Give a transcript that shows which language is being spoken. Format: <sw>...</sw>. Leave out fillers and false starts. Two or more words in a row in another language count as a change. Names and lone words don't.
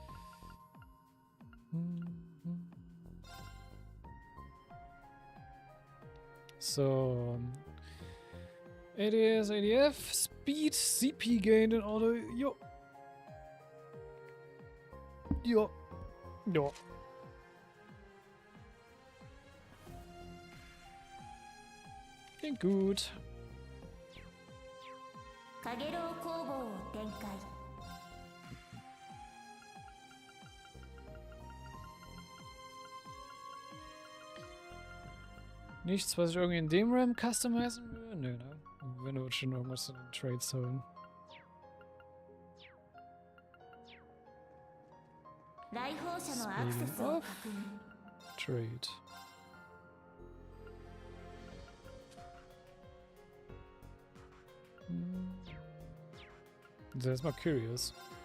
<de>So.</de> <en>ADS, ADF, Speed, CP gain in order.</en> <de>Jo. Jo. Jo. Klingt gut.</de> <ja>カゲロウ工房を展開。</ja> <de>Nichts, was ich irgendwie in dem RAM customizen würde? Nö, ne? Wenn du schon irgendwas in den Trades holen.</de> <ja>来訪者のアクセスを確認。</ja> <de>Trade. Das ist erstmal curious.</de>